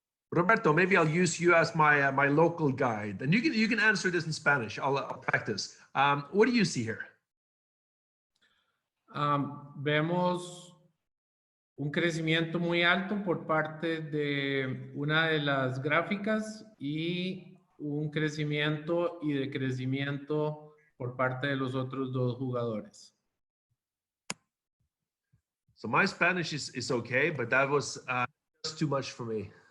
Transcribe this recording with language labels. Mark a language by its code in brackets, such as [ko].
[en] Roberto, maybe I'll use you as my local guide, and you can answer this in Spanish. I'll practice. What do you see here? [es] Vemos un crecimiento muy alto por parte de una de las gráficas y un crecimiento y decrecimiento por parte de los otros dos jugadores. [en] So my Spanish is okay, but that was just too much for me.